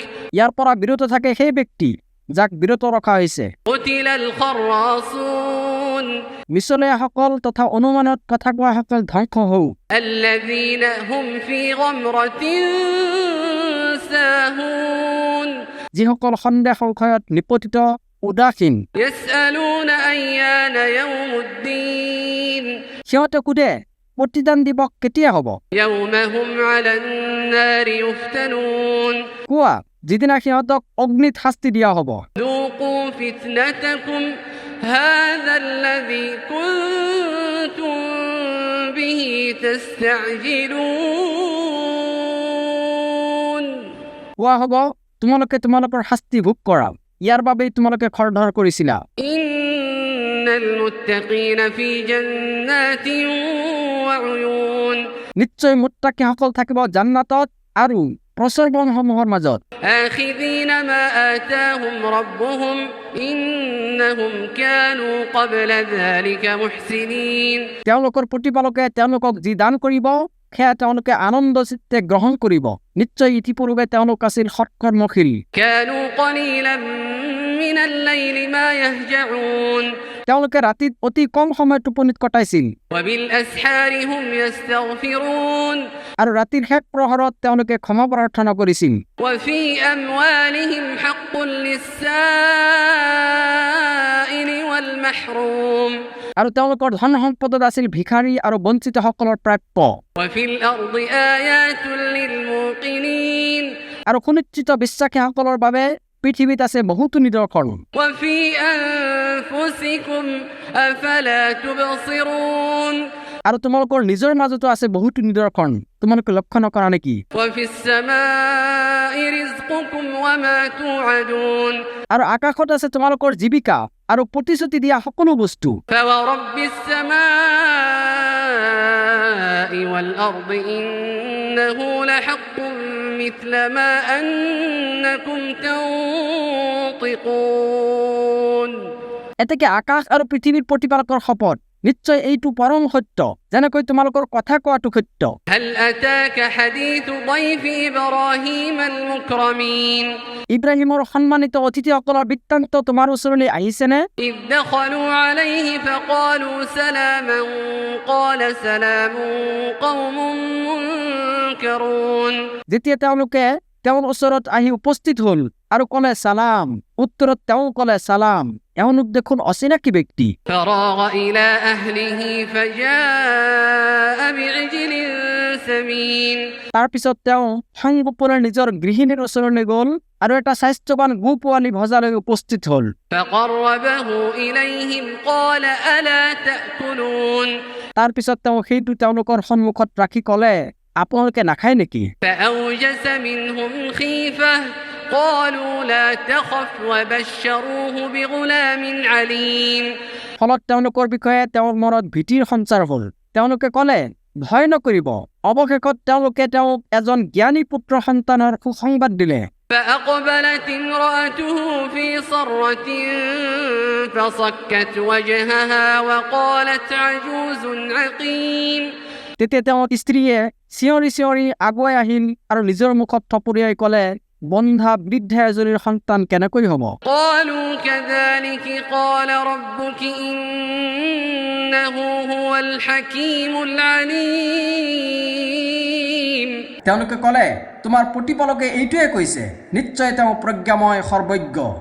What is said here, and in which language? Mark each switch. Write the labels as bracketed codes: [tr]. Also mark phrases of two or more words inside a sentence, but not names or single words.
[as] ইয়াৰ পৰা বিৰত থাকে সেই ব্যক্তি যাক বিৰত ৰখা হৈছে [ar] قتل الخراصون [as] মিছলীয়াসকল তথা অনুমানত কথা কোৱাসকল ধ্বংস হও [ar] الذين هم في غمرة ساهون [as] যিসকল সন্দেহ সংশয়ত নিপতিত উদাসীন [ar] يسألون أيان يوم الدين [as] সিহঁতে সোধে প্ৰতিদান দিবস কেতিয়া হ'ব [ar] يوم هم على النار يفتنون [as] কোৱা যিদিনা সিহঁতক অগ্নিত শাস্তি দিয়া হ'ব [ar] ذوقوا فتنتكم هذا الذي كنتم به تستعجلون [as] কোৱা হ'ব তোমালোকে তোমালোকৰ শাস্তি ভোগ কৰা ইয়াৰ বাবেই তোমালোকে খৰধৰ কৰিছিলা [ar] إن المتقين في جنات وعيون [as] নিশ্চয় মুত্তাকিসকল থাকিব জান্নাতত আৰু প্ৰচৰবনসমূহৰ মাজত [ar] آخذين ما آتاهم ربهم إنهم كانوا قبل ذلك محسنين [as] তেওঁলোকৰ প্ৰতিপালকে তেওঁলোকক যি দান কৰিব সেয়া তেওঁলোকে আনন্দ চিত্তে গ্ৰহণ কৰিব নিশ্চয় ইতিপূৰ্বে তেওঁলোক আছিল সৎকৰ্মশীল [ar] كانوا قليلا من الليل ما يهجعون [as] তেওঁলোকে ৰাতিত অতি কম সময় টোপনিত কটাইছিল [ar] وبالأسحار هم يستغفرون [as] আৰু ৰাতিৰ শেষ প্ৰহৰত তেওঁলোকে ক্ষমা প্ৰাৰ্থনা কৰিছিল [ar] وفي أموالهم حق للسائل والمحروم [as] আৰু তেওঁলোকৰ ধন সম্পদত আছিল ভিখাৰী আৰু বঞ্চিতসকলৰ প্ৰাপ্য [ar] وفي الأرض آيات للموقنين [as] আৰু সুনিশ্চিত বিশ্বাসীসকলৰ বাবে পৃথিৱীত আছে বহুতো নিদৰ্শন [ar] وفي أنفسكم أفلا تبصرون [as] আৰু তোমালোকৰ নিজৰ মাজতো আছে বহুতো নিদৰ্শন তোমালোকে লক্ষ্য নকৰা নেকি [ar] وفي السماء رزقكم وما توعدون [as] আৰু আকাশত আছে তোমালোকৰ জীৱিকা আৰু প্ৰতিশ্ৰুতি দিয়া সকলো বস্তু [ar] فورب السماء والأرض إنه لحق مثل ما أنكم تنطقون [as] এতেকে আকাশ আৰু পৃথিৱীৰ প্ৰতিপালকৰ শপত নিশ্চয় এইটো পৰম সত্য যেনেকৈ তোমালোকৰ কথা কোৱাটো সত্য [ar] هل أتاك حديث ضيف إبراهيم المكرمين [as] ইব্ৰাহিমৰ সন্মানিত অতিথিসকলৰ বৃত্তান্ত তোমাৰ ওচৰলৈ আহিছেনে [ar] إذ دخلوا عليه فقالوا سلاما قال سلام قوم منكرون [as] যেতিয়া তেওঁলোকে তেওঁৰ ওচৰত আহি উপস্থিত হ'ল আৰু ক'লে সালাম উত্তৰত তেওঁ ক'লে সালাম এওঁলোক দেখোন অচিনাকি ব্যক্তি [ar] فراغ إلى أهله فجاء بعجل سمين [as] তাৰপিছত তেওঁ সংগোপনে নিজৰ গৃহিণীৰ ওচৰলৈ গ'ল আৰু এটা স্বাস্থ্যৱান গো পোৱালি ভজালৈ উপস্থিত হ'ল [ar] فقربه إليهم قال ألا تأكلون [as] তাৰপিছত তেওঁ সেইটো তেওঁলোকৰ সন্মুখত ৰাখি ক'লে আপোনালোকে নাখায় নেকি [ar] فأوجس منهم خيفة قالوا لا تخف وبشروه بغلام عليم [as] ফলত তেওঁলোকৰ বিষয়ে তেওঁৰ মনত ভীতিৰ সঞ্চাৰ হ'ল তেওঁলোকে ক'লে ভয় নকৰিব অৱশেষত তেওঁলোকে তেওঁক এজন জ্ঞানী পুত্ৰ সন্তানৰ সুসংবাদ দিলে [ar] فأقبلت امرأته في صرة فصكت وجهها وقالت عجوز عقيم [as] তেতিয়া তেওঁৰ স্ত্ৰীয়ে চিঞৰি চিঞৰি আগুৱাই আহিল আৰু নিজৰ মুখত থপৰিয়াই ক'লে বন্ধা বৃদ্ধা এজনীৰ সন্তান কেনেকৈ হ'ব? [ar] قالوا كذلك قال ربك إنه هو الحكيم العليم [as] তেওঁলোকে ক'লে, তোমাৰ প্ৰতিপালকে এইটোৱে কৈছে, নিশ্চয় তেওঁ প্ৰজ্ঞাময় সৰ্বজ্ঞ।